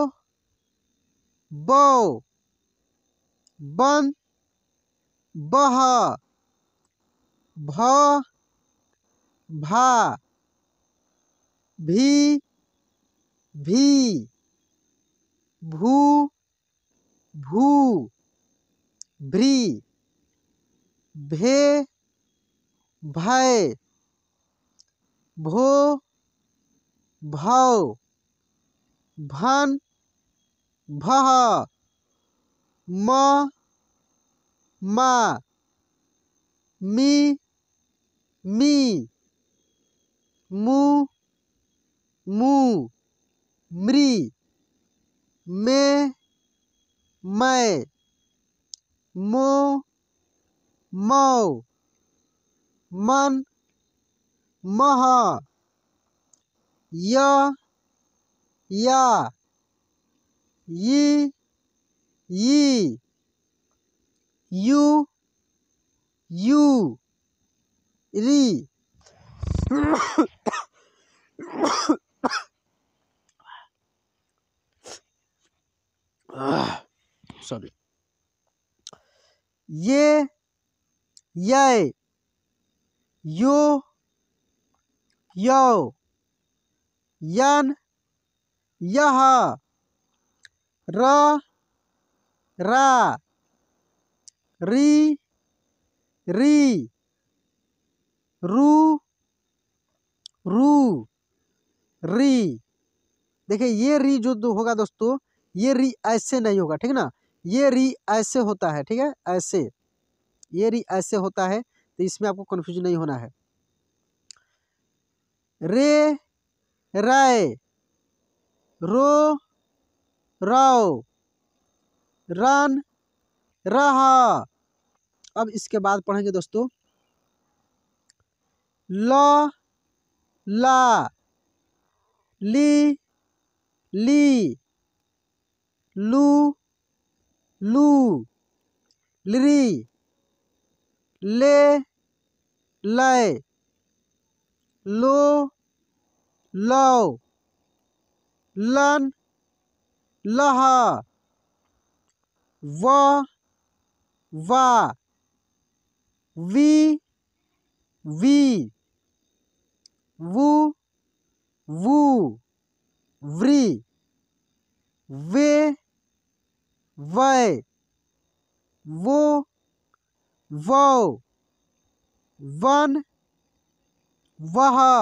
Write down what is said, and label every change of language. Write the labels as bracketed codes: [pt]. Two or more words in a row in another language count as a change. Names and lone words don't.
[hi] बौ, बन, बह, भ, भा, भी, भी, भू, भू, भ्री, भे, भै, भो, भौ, भन, भह, म, मा, मी, मी, मू, मू, मृ, मे, मै, मो, मौ, मन, मह, य, या, यी, यी, यू, यू, री, सॉरी, ये, यै, यो, यौ, यन, यह, र, रा, री, री, रू, रू, री। देखिए ये री जो होगा दोस्तों, ये री ऐसे नहीं होगा, ठीक है ना, ये री ऐसे होता है, ठीक है, ऐसे, ये री ऐसे होता है, तो इसमें आपको कंफ्यूजन नहीं होना है। रे, राय, रो, रौ, रन, रहा। अब इसके बाद पढ़ेंगे दोस्तों ल, ला, ली, ली, लू, लू, लरी, ले, लै, लो, लौ, लन, लह, व, वा, वी, वी, वू, वू, व्री, वे, वै, वो, वो, वन, वह,